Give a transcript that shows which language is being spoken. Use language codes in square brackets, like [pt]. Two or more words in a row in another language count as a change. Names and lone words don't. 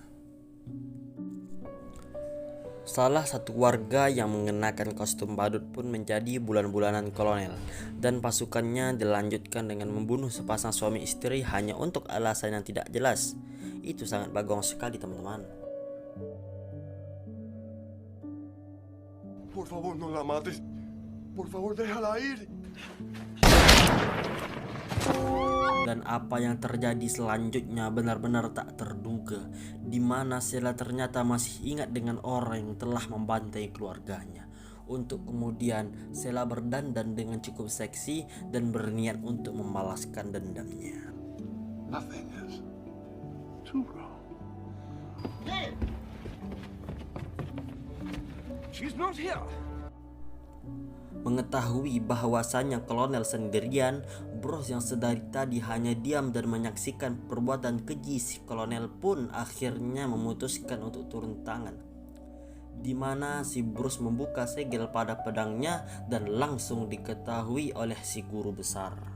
[id] Salah satu warga yang mengenakan kostum badut pun menjadi bulan-bulanan kolonel, dan pasukannya dilanjutkan dengan membunuh sepasang suami istri hanya untuk alasan yang tidak jelas. Itu sangat bagong sekali, teman-teman. [es] Por favor, no la mates. Por favor, déjala ir. [id] Dan apa yang terjadi selanjutnya benar-benar tak terduga, di mana Sheila ternyata masih ingat dengan orang yang telah membantai keluarganya. Untuk kemudian Sheila berdandan dengan cukup seksi dan berniat untuk membalaskan dendamnya. [en] Nothing is too wrong. Hey! She's not here. [id] Mengetahui bahwasannya kolonel sendirian, Bruce yang sedari tadi hanya diam dan menyaksikan perbuatan keji si kolonel pun akhirnya memutuskan untuk turun tangan, di mana si Bruce membuka segel pada pedangnya dan langsung diketahui oleh si guru besar.